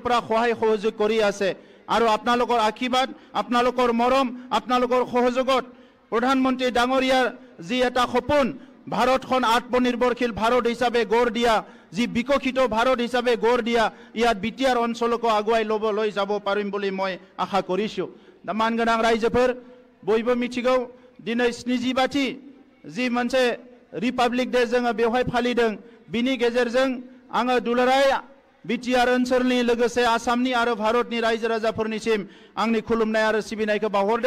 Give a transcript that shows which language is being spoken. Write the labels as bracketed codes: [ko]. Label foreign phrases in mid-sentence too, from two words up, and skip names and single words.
[as] পৰা সহায় সহযোগ কৰি আছে আৰু আপোনালোকৰ আশীৰ্বাদ আপোনালোকৰ মৰম আপোনালোকৰ সহযোগত প্ৰধানমন্ত্ৰী ডাঙৰীয়াৰ যি এটা সপোন ভাৰতখন আত্মনিৰ্ভৰশীল ভাৰত হিচাপে গঢ় দিয়া যি বিকশিত ভাৰত হিচাপে গঢ় দিয়া ইয়াত বিটিআৰ অঞ্চলকো আগুৱাই লৈ যাব পাৰিম বুলি মই আশা কৰিছোঁ [brx] মান गोनां रायजोफोर बयबो मिथिगौ दिनै 70 जी मोनसे रिपाब्लिक डे जोङो बेवहाय फालिदों बिनि गेजेरजों आङो दुलाराय बिटिआर ओनसोलनि लोगोसे आसामनि आरो भारतनि रायजो राजाफोरनिसिम आंनि खुलुमनाय आरो सिबिनायखौ बावहरदों।